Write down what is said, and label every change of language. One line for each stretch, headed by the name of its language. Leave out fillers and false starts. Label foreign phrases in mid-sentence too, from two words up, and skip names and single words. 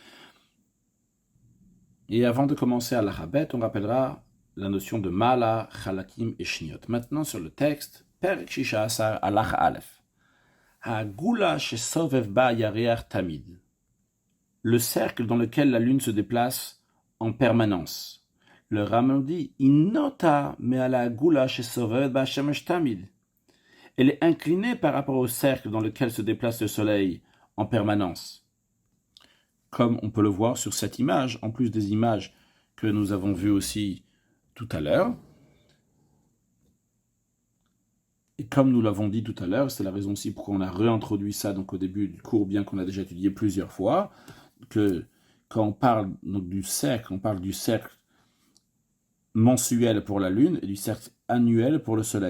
French: Et avant de commencer à l'Arabet, on rappellera la notion de Mala, Chalakim et Shniot. Maintenant sur le texte,
Hebrew: פרק שישה עשר הלכה א. העגולה שסובב בה הירח תמיד.
French: Le cercle dans lequel la lune se déplace en permanence. Le Rambam dit
Hebrew: נוטה מעל העגולה שסובב בה השמש תמיד.
French: Elle est inclinée par rapport au cercle dans lequel se déplace le soleil en permanence. Comme on peut le voir sur cette image, en plus des images que nous avons vues aussi tout à l'heure. Et comme nous l'avons dit tout à l'heure, c'est la raison aussi pourquoi on a réintroduit ça donc au début du cours, bien qu'on a déjà étudié plusieurs fois, que quand on parle donc du cercle, on parle du cercle mensuel pour la Lune et du cercle annuel pour le Soleil.